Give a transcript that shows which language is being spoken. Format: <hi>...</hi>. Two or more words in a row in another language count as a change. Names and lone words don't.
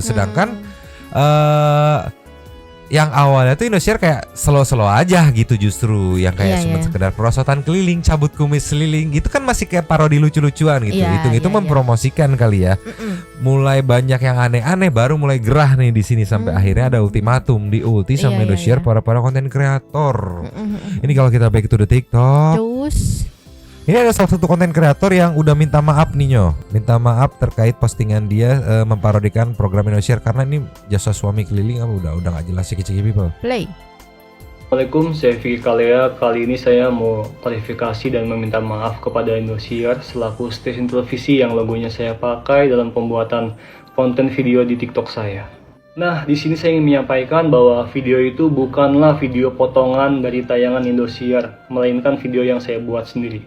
<id>Sedangkan yang awalnya tuh Indosiar kayak slow-slow aja gitu justru yang kayak cuma sekedar perosotan keliling, cabut kumis keliling gitu kan masih kayak parodi lucu-lucuan gitu. Itu mempromosikan kali ya. Mulai banyak yang aneh-aneh baru mulai gerah nih di sini sampai akhirnya ada ultimatum di ulti sama Indosiar para konten kreator. Ini kalau kita</id> <en>back to the</en> <id>TikTok. Terus Ini ada salah satu konten kreator yang udah minta maaf nih Nyo. Minta maaf terkait postingan dia memparodikan program Indosiar karena ini jasa suami keliling udah gak jelas ciki-ciki people. play. Assalamualaikum, saya Vicky Kalea. Kali ini saya mau klarifikasi dan meminta maaf kepada Indosiar selaku stasiun televisi yang logonya saya pakai dalam pembuatan konten video di TikTok saya. Nah, di sini saya ingin menyampaikan bahwa video itu bukanlah video potongan dari tayangan Indosiar, melainkan video yang saya buat sendiri.</id>